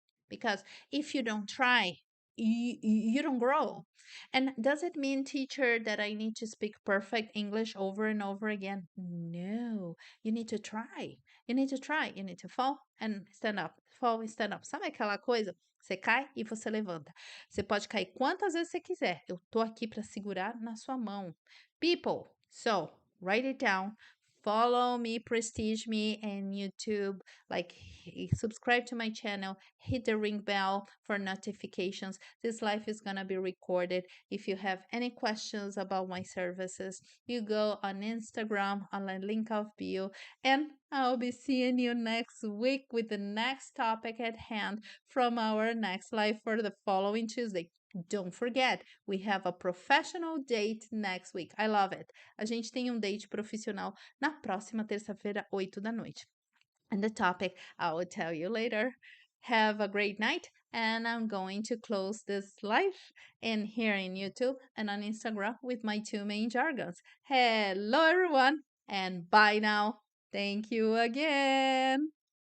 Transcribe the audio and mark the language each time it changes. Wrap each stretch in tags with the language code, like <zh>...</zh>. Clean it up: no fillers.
<en>Because if you don't try, you don't grow. And does it mean, teacher, that I need to speak perfect English over and over again? No, you need to try. You need to try. You need to fall and stand up. Fall and stand up.</en> <pt>Sabe aquela coisa? Você cai e você levanta. Você pode cair quantas vezes você quiser. Eu tô aqui para segurar na sua mão.</pt> <en>People, so write it down. Follow me, prestige me, and YouTube. Like, subscribe to my channel, hit the ring bell for notifications. This live is going to be recorded. If you have any questions about my services, you go on Instagram on the link of bio, and I'll be seeing you next week with the next topic at hand from our next live for the following Tuesday. Don't forget, we have a professional date next week. I love it.</en> <pt>A gente tem date profissional na próxima terça-feira, 8 da noite.</pt> <en>And the topic I will tell you later. Have a great night, and I'm going to close this live in here in YouTube and on Instagram with my 2 main jargons. Hello, everyone, and bye now. Thank you again.</en>